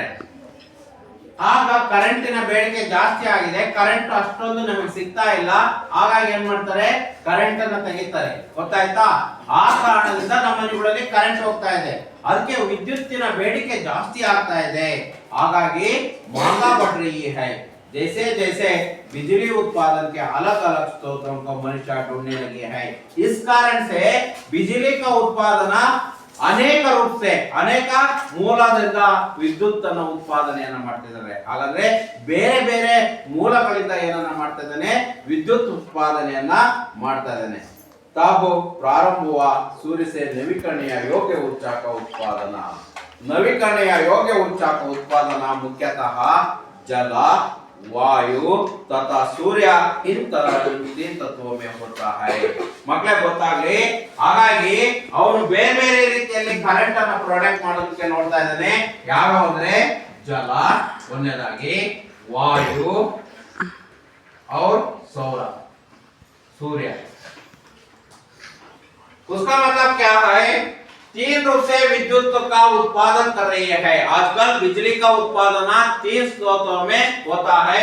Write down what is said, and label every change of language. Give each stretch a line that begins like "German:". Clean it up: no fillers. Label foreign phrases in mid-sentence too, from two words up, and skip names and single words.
Kannada: ಆಗ ಕರೆಂಟಿನ ಬೇಡಿಕೆ ಜಾಸ್ತಿ ಆಗಿದೆ, ಕರೆಂಟ್ ಅಷ್ಟೊಂದು ನಮಗೆ ಸಿಗ್ತಾ ಇಲ್ಲ. ಹಾಗಾಗಿ ಏನ್ ಮಾಡ್ತಾರೆ? ಕರೆಂಟ್ ಅನ್ನ ತೆಗಿತಾರೆ. ಗೊತ್ತಾಯ್ತಾ? ಆ ಕಾರಣದಿಂದ ನಮ್ಮ ಮನೆಗಳಲ್ಲಿ ಕರೆಂಟ್ ಹೋಗ್ತಾ ಇದೆ. ಅದಕ್ಕೆ ವಿದ್ಯುತ್ತಿನ ಬೇಡಿಕೆ ಜಾಸ್ತಿ ಆಗ್ತಾ ಇದೆ.
Hindi: ಹಾಗಾಗಿ महंगा बढ़ रही है. जैसे जैसे बिजली उत्पादन के अलग अलग स्रोतों को मनुष्य ढूंढने लगे हैं, इस कारण से बिजली का उत्पादन
Kannada: ಅನೇಕ ರೂಪ
Hindi: से
Kannada: ಅನೇಕ ಮೂಲದಿಂದ ವಿದ್ಯುತ್ ಅನ್ನು ಉತ್ಪಾದನೆಯನ್ನ ಮಾಡ್ತಿದ್ದಾರೆ. ಹಾಗಾದ್ರೆ ಬೇರೆ ಬೇರೆ ಮೂಲಗಳಿಂದ ಏನನ್ನ ಮಾಡ್ತಾ ಇದ್ದಾನೆ? ವಿದ್ಯುತ್ ಉತ್ಪಾದನೆಯನ್ನ ಮಾಡ್ತಾ ಇದ್ದಾನೆ.
Hindi: तब प्रारंभ हुआ सूर्य से नवीकरणीय योग्य ऊर्जा का उत्पादन. नवीकरणीय योग्य ऊर्जा का उत्पादन मुख्यतः जल, वायु तथा सूर्य इन तीन तत्वों में होता है.
Kannada: ಮಕ್ಕಳೇ ಗೊತ್ತಾಗ್ಲಿ, ಹಾಗಾಗಿ ಅವನು ಬೇರೆ ಬೇರೆ ರೀತಿಯಲ್ಲಿ ಕರೆಂಟ್ ಅನ್ನು ಪ್ರೊಡಕ್ಟ್ ಮಾಡೋದಕ್ಕೆ ನೋಡ್ತಾ ಇದ್ದಾನೆ. ಯಾವ್ಯಾವ ಅಂದ್ರೆ ಜಲ ಒಂದನೇದಾಗಿ,
Hindi: वायु और सौर सूर्य. उसका मतलब क्या है? तीन रूप से विद्युत का उत्पादन कर रही है. आजकल बिजली का उत्पादन तीन स्रोतों में होता है.